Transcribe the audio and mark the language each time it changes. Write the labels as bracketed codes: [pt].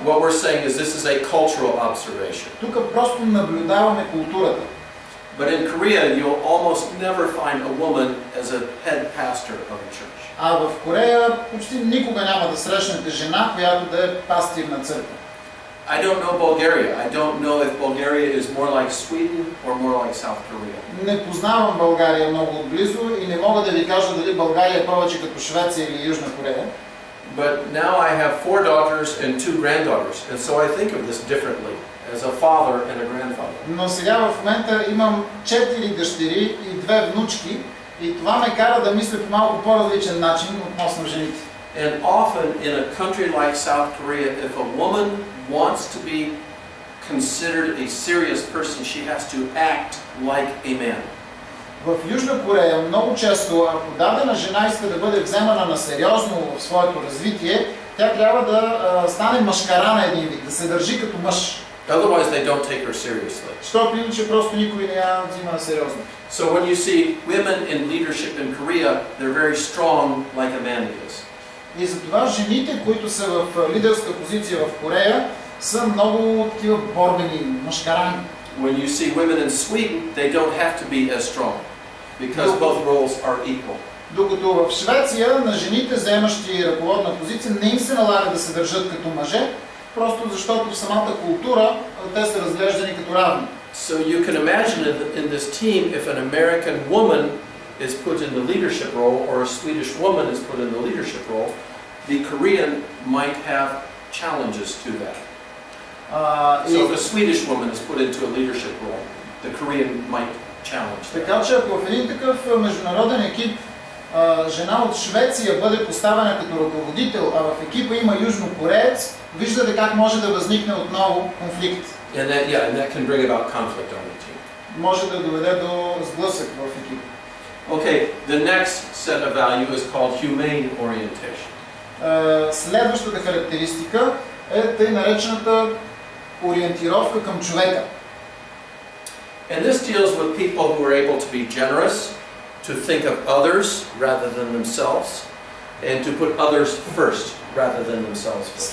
[en] What we're saying is this is a cultural observation. [bg] Тук просто наблюдаваме културата. [en] But in Korea, you'll almost never find a woman as a head pastor of a church. [bg] А в Корея почти никога няма да срещнете жена, която да е пастир на църква. [en] I don't know Bulgaria. I don't know if Bulgaria is more like Sweden or more like South Korea. [bg] Не познавам България много отблизо и не мога да ви кажа дали България е повече като Швеция или Южна Корея. [en] But now I have 4 daughters and 2 granddaughters, and so I think of this differently as a father and a grandfather. [bg] Но сега в момента имам 4 дъщери и 2 внучки и това ме кара да мисля по малко по-различен начин относно жените. [en] And often in a country like South Korea, if a woman wants to be considered a serious person, she has to act like a man. [bg] В Южна Корея много често, ако дадена жена иска да бъде вземана на сериозно в своето развитие, тя трябва да стане мъжкара на един вид, да се държи като мъж. [en] Otherwise they don't take her seriously. [bg] Защото иначе просто никой не я взима на сериозно. [en] So when you see women in leadership in Korea, they're very strong like a man is. [bg] И затова жените, които са в лидерска позиция в Корея, са много такива борбени, мъжкарани. [en] When you see women in Sweden, they don't have to be as strong because both roles are equal. [bg] Докато в Швеция на жените, заемащи ръководна позиция, не им се налага да се държат като мъже, просто защото в самата култура те са разглеждани като равни. [en] So you can imagine in this team, if an American woman is put in the leadership role or a Swedish woman is put in the leadership role, the Korean might have challenges to that. So if a Swedish woman is put into a leadership role, the Korean might challenge that. [bg] Така че ако в един такъв международен екип жена от Швеция бъде поставена като ръководител, а в екипа има южнокореец, виждате как може да възникне отново конфликт. [en] And that can bring about conflict on the team. [bg] Може да доведе до сблъсък в екипа. [en] Okay, the next set of value is called humane orientation. [bg] Следващата характеристика е тъй наречената ориентировка към човека. [en] And this deals with people who are able to be generous, to think of others rather than themselves, and to put others first rather than themselves first.